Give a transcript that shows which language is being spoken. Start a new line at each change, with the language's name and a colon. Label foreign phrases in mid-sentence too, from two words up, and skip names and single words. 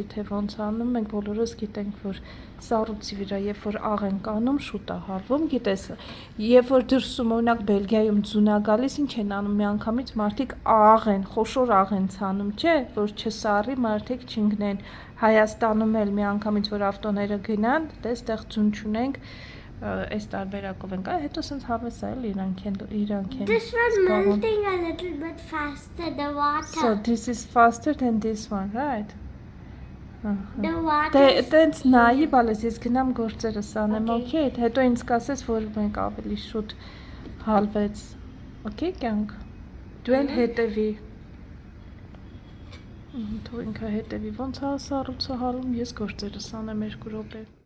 Armenian: թե ոնց անում, մենք բոլորս գիտենք, որ սառույցի վրա, երբ որ աղ ենք անում, շուտ է հալվում, գիտես, երբ որ դրսում, օրինակ Բելգիայում ձուն է գալիս, ինչ են անում, միանգամից մարդիկ աղ են, խոշոր աղ են ցանում, չէ, որ չսառի, մարդիկ չընկնեն, Հայաստանում էլ միանգամից, որ ավտոները գնան, դե այստեղ ձուն չունենք, այս տարբերակով ենք, հետո սենց հավես է էլ իրանք են
English: This one's melting a little bit faster, the water. So this is faster than this one, right? The water
Armenian: Տենց նայի բալես, ես գնամ գործերս անեմ, okay, հետո ինձ կասես, որ մենք ավելի շուտ հալվեց, okay, կյանք, դու էլ հետևի, թող ինքը հետևի, ոնց է սառույցը հալում, ես գործերս անեմ 2 րոպե.